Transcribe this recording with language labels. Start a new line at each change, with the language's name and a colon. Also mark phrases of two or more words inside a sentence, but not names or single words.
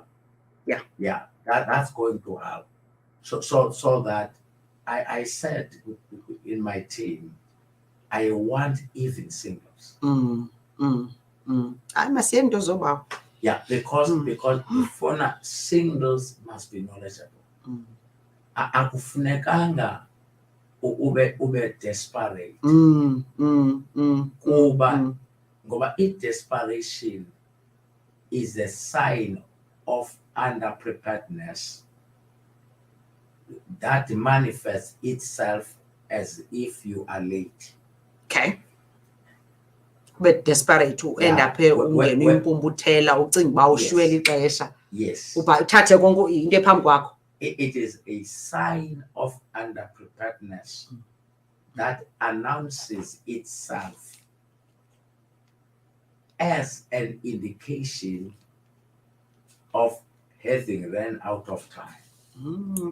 English: Yeah, that's going to help. So that I said in my team, I want even singles. I must send those over. Yeah, because for singles must be knowledgeable.
Xhosa: Akufunekanga ube desperate.
English: Ngoba desperation is a sign of underpreparedness that manifests itself as if you are late. Okay. But desperate to end up here
Xhosa: umpumbutela ucinga ba ushwela ixesha.
English: Yes.
Xhosa: Uba uthathe konke into ephambi kwakho.
English: It is a sign of underpreparedness that announces itself as an indication of having run out of time.